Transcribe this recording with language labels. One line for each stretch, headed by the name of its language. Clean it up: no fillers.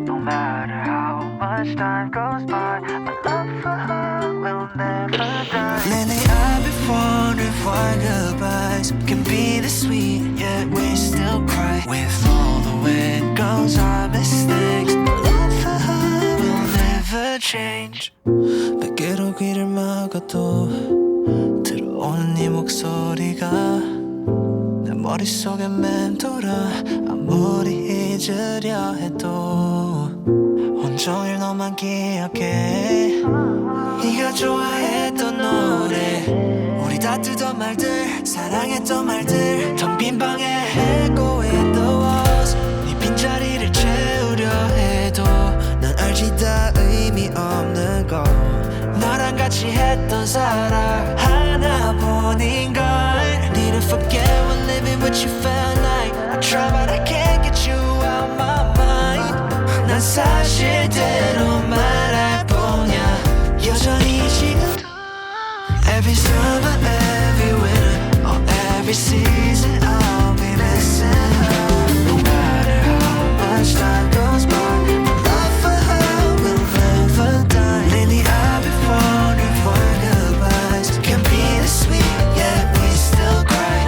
English: No matter how much time goes by, my love for her will never die. Lately I've been wondering why goodbyes can be this sweet, yet we still cry. With all the way it goes, our mistakes, my love for her will never change.
Korean: 베개로 귀를 막아도 들어오는 네 목소리가 내 머릿속에 맴돌아. 아무리 잊으려 해도 온종일 너만 기억해. 네가 좋아했던 노래, 우리 다투던 말들, 사랑했던 말들, 텅 빈 방에 echo in the walls. 네 빈자리를 채우려 해도 난 알지 다 의미 없는 거. 너랑 같이 했던 사랑 하나뿐인걸.
English: Need to forget when living with you felt like I try but I can't get you out my mind.
Korean: 난 사실대로 말할 뿐이야.
English: 여전히 지금도 Every summer, every winter, or every season I'll be missing her. No matter how much time goes by, my love for her will never die. Lately I've been wondering why goodbyes can be this sweet, yet we still cry.